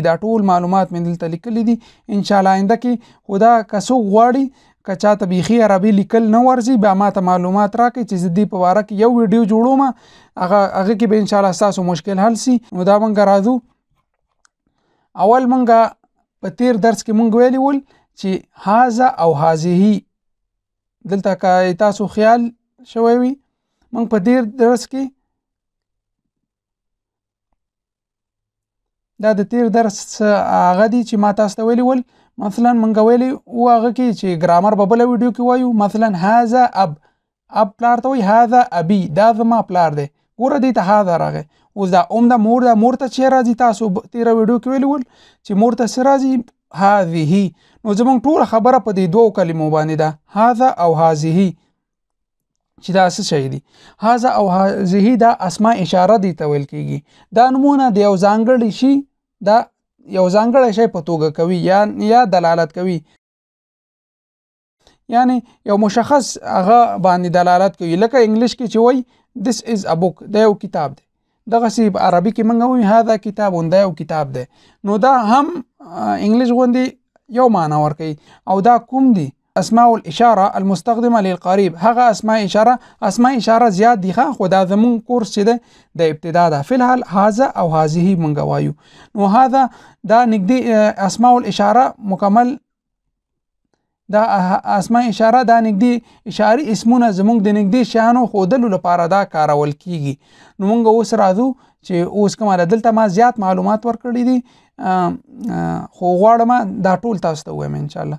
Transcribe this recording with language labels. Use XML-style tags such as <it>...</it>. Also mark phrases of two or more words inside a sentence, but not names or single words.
<ps>دا ټول معلومات مې دلته لیکلي دي.</ps> <ar>ان شاء الله</ar> <ps>آینده کې خو دا که څوک غواړي که چاته بیخي عربي لیکل نه ورځي، بیا ما ته معلومات راکړئ چې زه دې په باره کې یو ویډیو جوړوم، هغه کې به</ps> <ar>ان شاء الله</ar> <ps>ستاسو مشکل حل سي. نو دا موږ راځو. اول موږ په تیر درس کې موږ ویلي ول چې هذا او هذه، دلته که تاسو خیال شوی وي، موږ په تیر درس کې دا د تیر درس هغه دي چې ما تاسو ته ویلي ول. مثلا موږ ویلي و هغه کې چې ګرامر به بله ویډیو کې وایو. مثلا هذا اب پلار ته وایي</ps> <ar>هذا ابي،</ar> <ps>دا زما پلار دی. ګوره دې ته هذا راغی. اوس دا دا مور ته چې راځي، تاسو تیره ویډیو کې ویلي ول چې مور ته څه راځي، هذه. نو زموږ ټوله خبره په دې دوو کلمو باندې ده، هذا او هذه، چې دا څه شی دي. هذا او هذه دا اسماء اشاره دي ته ویل کېږي. دا نومونه د یو ځانګړي شي، دا یو ځانګړی شی په توګه کوي یا دلالت کوي، یعنی یو مشخص هغه باندې دلالت کوي. لکه انګلیش کې چې وایي</ps> <en>this is a book،</en> <ps>دا یو کتاب دی. دغسې په عربي کې موږ وایو</ps> <ar>هذا کتاب،</ar> <ps>دا یو کتاب دی. نو دا هم انګلیش غوندې یو معنا ورکوي. او دا کوم دي؟</ps> <ar>اسماء الاشاره المستخدمه للقریب.</ar> <ps>هغه اسماء اشاره زیات دي، خو دا زمون کورس چې ده د ابتدا ده. فلحال هذا او هذه مونږ وایو. نو هذا دا نږدې</ps> <ar>اسماء الاشاره</ar> <ps>مکمل، دا اسماء اشاره دا نږدې اشاري اسمونه زمونږ د نږدې شیانو ښودلو لپاره دا کارول کیږي. نو مونږ اوس راځو چې اوس کومه دلته ما زیات معلومات ورکړي دي، خو غواړم دا ټول تاسو ته ووایم انشاءالله.</ps>